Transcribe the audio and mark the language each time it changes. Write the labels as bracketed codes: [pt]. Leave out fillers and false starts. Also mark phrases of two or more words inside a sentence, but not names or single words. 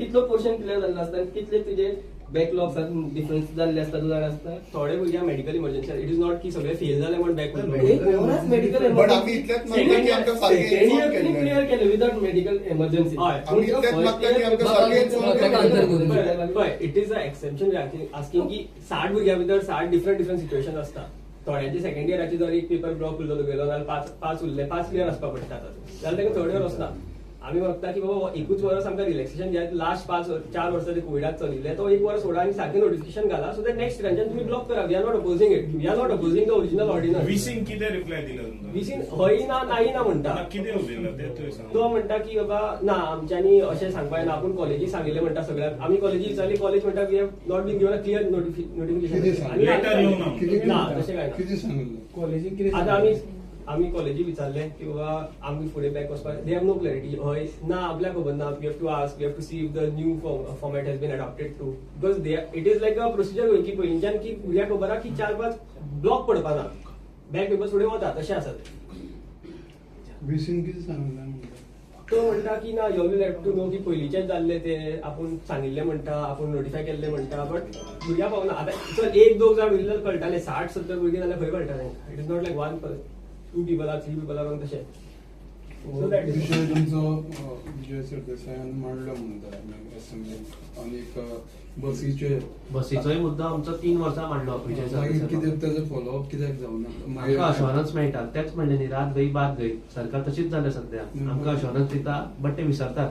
[kok] कितलो पोर्शन क्लियर जाल्लो आसता, कितले तुजे बॅकलॉग्स डिफरन्स जाल्ले आसता तुझ्या आसता. थोडे भुरग्यांक [en] medical emergency. it is not [kok] की सगळे फेल जाले म्हण बॅक मेडिकल बट आम्ही इतल्याच मागता की आमकां सारकें inform केल्लें. क्लियर केले [en] without medical emergency. [kok] हय. आम्ही इतल्याच मागता की आमकां सारकें inform केल्लें. पळय [en] it is a exception asking [kok] की 60 भुरग्यां भितर 60 [en] different situation [kok] आसता. थोड्यांचे सेकंड इयराचे जर एक [en] paper block [kok] उरलो गेलो जाल्यार पाच उरले, 5 क्लियर आसपाक पडटा जाल्यार ताका [en] third year [kok] वचना. आमी मागता की बाबा एकूच वर्स आमकां रिलॅक्सेशन जे लास्ट 4 वर्सां जे कोविडाक चलिल्ले तो एक वर्स सोडा आनी सारकें नोटिफिकेशन घाला [en] so that next [kok] इयराच्यान तुमी ब्लॉक करा. [en] we are not opposing it, we are not opposing the original ordinance. [kok] विसीन कितें रिप्लाय दिलो तुमकां? विसीन हय ना नाही ना म्हणटा. कितें उलयला तें तुवें सांग. तो म्हणटा की बाबा ना आमच्यांनी अशें सांगपाक ना, आपूण कॉलेजीक सांगिल्लें म्हणटा सगळ्याक. आमी कॉलेजीक विचारली, कॉलेज म्हणटा [en] we have not been given a clear [kok] कितें नोटिफिकेशन. सांगलें? लेटर येवं ना. ना तशें काय ना. कितें सांगलें? कॉलेजीन कितें आतां आमी कॉलेजीक विचारलें की बाबा आमी फुडें बॅक वचपाक [en] they have no clarity. [kok] हय ना आपल्याक खबर ना. [en] we have to ask, we have to see if the new format has been adopted to, because it is like a procedure [kok] गोंयची पयलींच्यान की भुरग्यांक खबर आहा की 4-5 ब्लॉक पडपा ना, बॅक पेपर फुडें वता तशें आसा तें. विसीन कितें सांगलें म्हणटा? तो म्हणटा की ना [en] you will have to know [kok] की पयलींचेच जाल्ले ते आपूण सांगिल्लें म्हणटा, आपूण नोटिफाय केल्लें म्हणटा, बट भुरग्यां पावना. आतां चल 1-2 जाण उरले जाल्यार कळटाले, 60-70 भुरगीं जाल्यार खंय कळटा तांकां. [en] it is not like 2 people or 3 people or तशें. So that is- [kok] विशय तुमचो विजय सरदेसायान मांडलो म्हणटा असेंब्लीत. आनीक बसीचोय मुद्दो आमचो 3 वर्सां मांडलो विजय मागीर सरदेसाय. कितें तेजो फॉलोअप कित्याक जावना? आमकां अश्योरन्स मेळटा, तेच म्हणले न्ही [hi] रात गई बात गई. [kok] सरकार तशीच जाल्या सध्या. आमकां अश्योरन्स दिता बट ते विसरतात